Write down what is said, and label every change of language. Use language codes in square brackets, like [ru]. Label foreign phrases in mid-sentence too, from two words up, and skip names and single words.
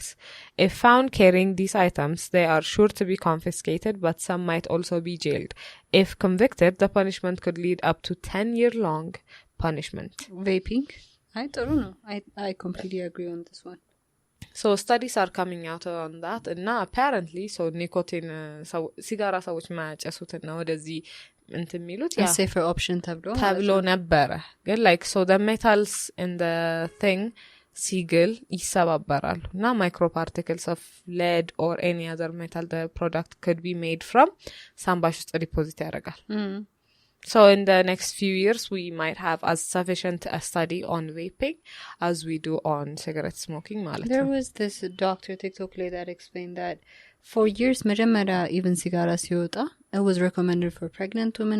[en] If found carrying these items, they are sure to be confiscated, but some might also be jailed. If convicted, the punishment could lead up to 10-year-long punishment. Vaping? I don't know. I completely agree on this one. So studies are coming out on that and now apparently so nicotine [am] ሲጋራ ሰዎች ማያጨሱትና ወደዚህ እንትን የሚሉት [en] a safer option [am] ተብሎ ነበረ ግን [en] like so the metals in the thing [am] ሲግል ይሰባበራሉ እና [en] microparticles of lead or any other metal the product could be made from [am] ሳምባሽ ውስጥ ዲፖዚት ያደርጋል [en] So in the next few years, we might have as sufficient a study on vaping as we do on cigarette smoking. There was this doctor TikTok lady that explained that for years, even cigara siota, it was recommended for pregnant women.